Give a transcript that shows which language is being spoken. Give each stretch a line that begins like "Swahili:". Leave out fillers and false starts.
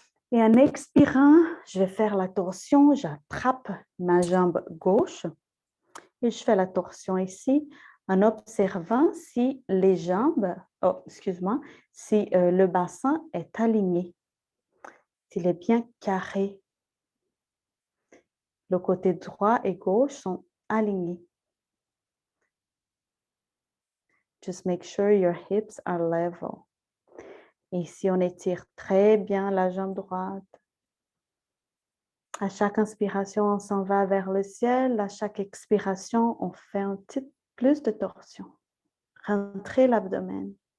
French: Et en expirant, je vais faire la torsion, j'attrape ma jambe gauche et je fais la torsion ici en observant si les jambes, si le bassin est aligné, s'il est bien carré. Le côté droit et gauche sont alignés.
English: Just make sure your hips are level.
French: Et ici, on étire très bien la jambe droite. À chaque inspiration, on s'en va vers le ciel. À chaque expiration, on fait un petit plus de torsion. Rentrez l'abdomen.